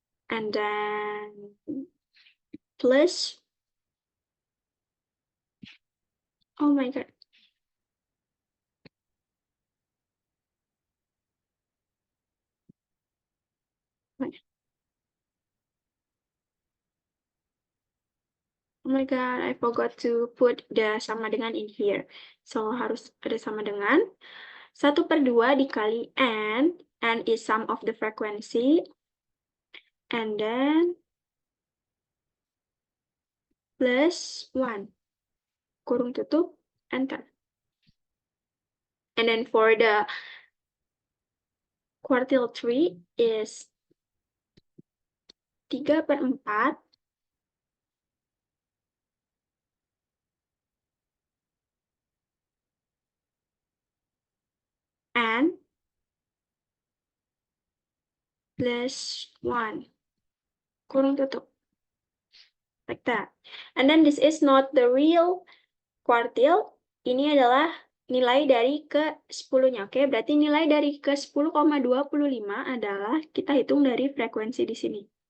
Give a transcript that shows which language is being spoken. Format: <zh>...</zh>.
<en>And then plus, oh my God. Oh my God, I forgot to put the</en> <id>sama dengan</id> <en>in here.</en> <id>So, harus ada sama dengan 1/2 dikali N.</id> <en>N is sum of the frequency. And then plus 1.</en> <id>Kurung tutup,</id> <en>enter. And then for the quartile 3 is 3/4 N plus 1.</en> <id>Kurung tutup.</id> <en>Like that. And then this is not the real quartile.</en> <id>Ini adalah nilai dari ke 10-nya. Oke, berarti nilai dari ke 10,25 adalah kita hitung dari frekuensi di sini.</id>